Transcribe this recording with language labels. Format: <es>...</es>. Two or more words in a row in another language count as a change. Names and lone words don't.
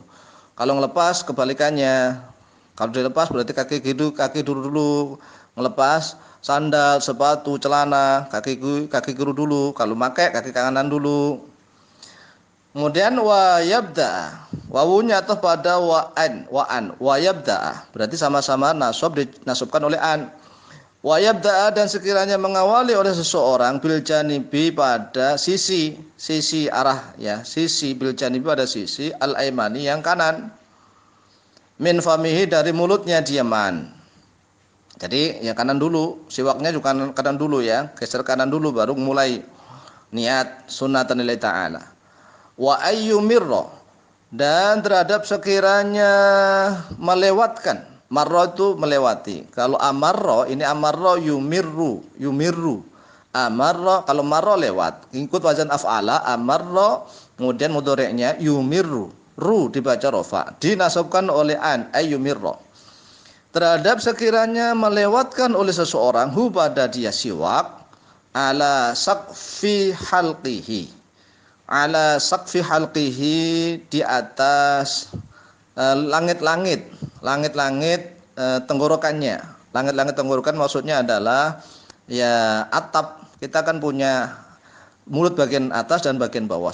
<id>Kalau ngelepas kebalikannya, kalau dilepas berarti kaki dulu, ngelepas sandal, sepatu, celana, kaki kiri dulu, kalau pakai kaki kanan dulu. Kemudian</id> <ar>ويبدأ,</ar> <id>wawunya atau pada wa'an,</id> <ar>ويبدأ,</ar> <id>berarti sama-sama dinasabkan oleh an.</id> <ar>ويبدأ,</ar> <id>dan sekiranya mengawali oleh seseorang,</id> <ar>بالجانب,</ar> <id>pada sisi arah ya, sisi</id> <ar>بالجانب,</ar> <id>pada sisi</id> <ar>الأيمن,</ar> <id>yang kanan,</id> <ar>من فمه,</ar> <id>dari mulutnya diaman. Jadi ya kanan dulu, siwaknya juga kanan dulu ya, geser kanan dulu baru mulai niat</id> <ar>سنة لله تعالى. وأن يمر,</ar> <id>dan terhadap sekiranya melewatkan, marra itu melewati. Kalau amarra, ini</id> <ar>أمر يمر,</ar> <id>amarra, kalau marra lewat, ikut wazan af'ala, amarra, kemudian mudhari'nya yumirru, ru dibaca rofa, dinasabkan oleh an, ayyumirra. Terhadap sekiranya melewatkan oleh seseorang, hu, pada dia siwak,</id> <ar>على سقف حلقه,</ar> <id>di atas langit-langit tenggorokannya. Langit-langit tenggorokan maksudnya adalah ya atap. Kita kan punya mulut bagian atas dan bagian bawah.</id>